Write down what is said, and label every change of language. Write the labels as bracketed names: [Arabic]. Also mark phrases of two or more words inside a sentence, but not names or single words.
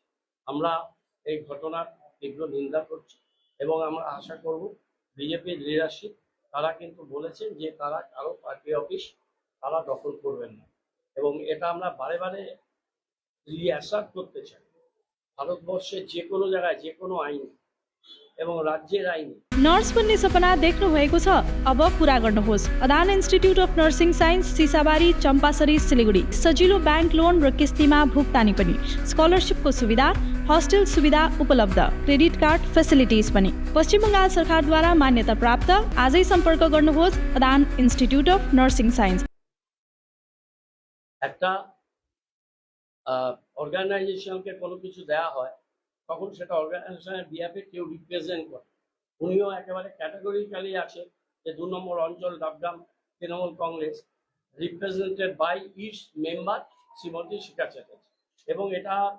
[Bangla] আমরা এই ঘটনার তীব্র নিন্দা করছি এবং আমরা আশা করব বিজেপির লিডারশিপ তারা কিন্তু বলেছেন যে তারা কারো পার্টি অফিস তারা দখল করবেন না, এবং এটা আমরা বারে বারে রিঅ্যাসার্ট করতে চাই। ভারতবর্ষের যে কোনো জায়গায় যে কোনো आइन এবং রাজ্যের आइन [Nepali] नर्स बन्ने सपना देख्नु भएको छ? अब पूरा गर्नुहोस्। अदान इन्स्टिट्युट अफ नर्सिङ साइन्स, सिसाबारी, चम्पासरी, सिलिगुडी। सजिलो [English] bank loan [Nepali] र किस्तीमा भुक्तानी पनि, स्कलरसिपको सुविधा, हस्टेल सुविधा उपलब्ध, [English] credit card facilities [Nepali] पनि। पश्चिम बङ्गाल सरकारद्वारा मान्यता प्राप्त। आजै सम्पर्क गर्नुहोस् अदान इन्स्टिट्युट अफ नर्सिङ साइन्स। [Bangla] একটা অর্গানাইজেশনকে কোনো কিছু দেওয়া হয় তখন সেটা অর্গানাইজেশনের বিহাফে কেউ রিপ্রেজেন্ট করে। উনিও একেবারে ক্যাটাগরিক্যালি আছে যে 2 নম্বর অঞ্চল ডাবগ্রাম তৃণমূল কংগ্রেস [English] represented by its member [Bangla] শ্রীমতী শিখা চ্যাটার্জি, এবং এটা